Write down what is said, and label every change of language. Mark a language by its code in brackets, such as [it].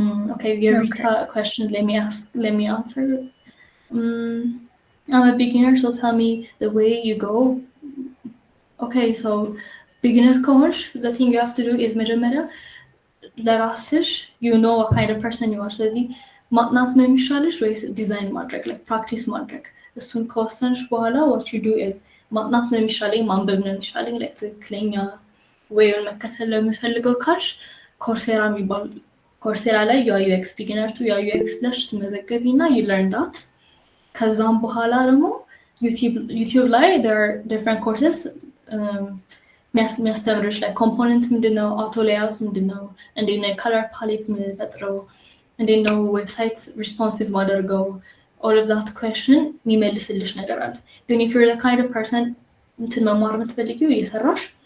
[en] Okay, Rita, a question. Let me answer. I'm a beginner, so tell me the way you go. Okay, so beginner coach, the thing you have to do is [am] መጀመሪያ ለራስሽ [en] you know what kind of person you are. [am] ስለዚህ ማጥናት ነው የሚሻልሽ ወይስ ዲዛይን ማድረግ [en] like practice [am] ማድረግ? እሱን ከወሰንሽ በኋላ [en] what you do is [am] ማጥናት ነው የሚሻለኝ ማንበብ ነው የሚሻለኝ like ትክክለኛ ወይን መከተል ለምፈልገው ካልሽ ኮርሴራ ላይ UI UX beginner to UI UX ብለሽ ትመዘገቢና [en] you learn that. [am] ከዛም በኋላ ደግሞ YouTube ላይ [en] there are different courses [am] የሚያስተምርሽ ላይ ኮምፖነንት ምንድነው፣ አውቶ ሌይአውት ምንድነው፣ እንዴት ነው የከለር ፓሌት የምንፈጥረው፣ እንዴት ነው ዌብሳይት ሪስፖንሲቭ ማደርገው፣ [en] all of that question [am] የሚመልስልሽ ነገር አለ። ግን [en] if you're the kind of person [am] እንትን መማር የምትፈልጊው እየሰራሽ